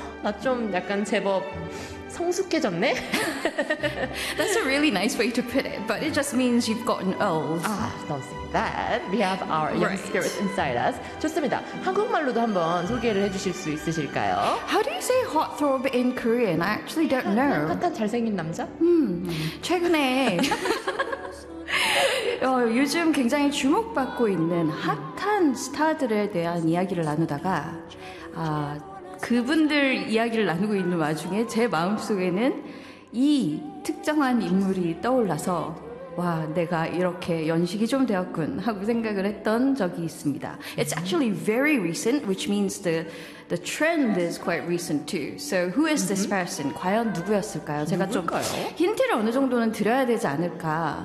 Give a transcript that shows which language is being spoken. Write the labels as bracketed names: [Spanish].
[Korean] 나 좀 약간 제법 성숙해졌네. [English] That's a really nice way to put it, but it just means you've gotten old. Ah, don't say that. We have our young spirit inside us. [Korean] 좋습니다. 한국말로도 한번 소개를 해주실 수 있으실까요? [English] How do you say hot throb in Korean? I actually don't know. [Korean] 약간 잘생긴 남자? 최근에 요즘 굉장히 주목받고 있는 핫한 스타들에 대한 이야기를 나누다가 그분들 이야기를 나누고 있는 와중에 제 마음속에는 이 특정한 인물이 떠올라서 와, 내가 이렇게 연식이 좀 되었군 하고 생각을 했던 적이 있습니다. [English] It's actually very recent, which means the trend is quite recent too. So who is this person? [Korean] 과연 누구였을까요? 제가 누굴까요? 좀 힌트를 어느 정도는 드려야 되지 않을까.